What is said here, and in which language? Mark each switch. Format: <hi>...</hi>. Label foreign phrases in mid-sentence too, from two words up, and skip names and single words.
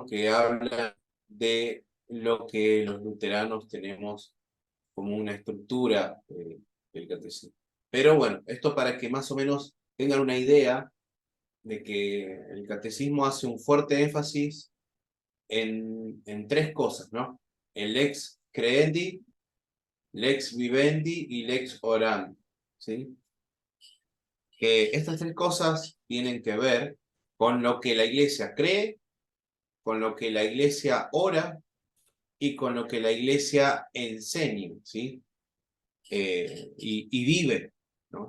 <es>Que habla de lo que los luteranos tenemos como una estructura del catecismo. Pero bueno, esto para que más o menos tengan una idea de que el catecismo hace un fuerte énfasis en tres cosas, ¿no?</es> <la>El lex credendi, lex vivendi y lex orandi,</la> <es>¿sí? Que estas tres cosas tienen que ver con lo que la iglesia cree, con lo que la iglesia ora y con lo que la iglesia enseña, ¿sí? Y vive, ¿no?</es>